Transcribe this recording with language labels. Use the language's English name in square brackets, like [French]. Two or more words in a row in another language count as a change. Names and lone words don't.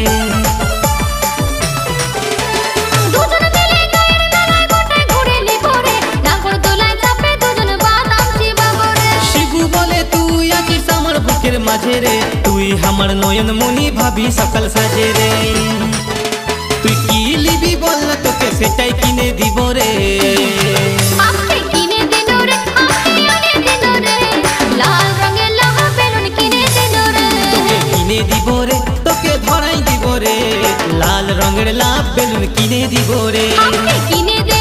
[Bangla] দুজন মিলে গায়ের মেলায় গোটায় ঘুরে নিব রে নাগর দোলায় চাপে দুজন বাদাম চিবাবো রে শিবু বলে তুই আছিস আমার বুকের মাঝে রে তুই আমার নয়ন মনি ভাবি সকাল সাজে রে তুই কি লিবি বল না তোকে সেটাই কিনে দিব রে [Sadri] हमके किने दिलो रे हमके आने दिलो रे लाल रंगेला बेलुन किने दिलो रे [Bangla] তোকে কিনে দিব রে তোকে ধরাই দিব রে লাল রঙের [English] love balloon [Bangla] কিনে দিব রে [Sadri] हमके किने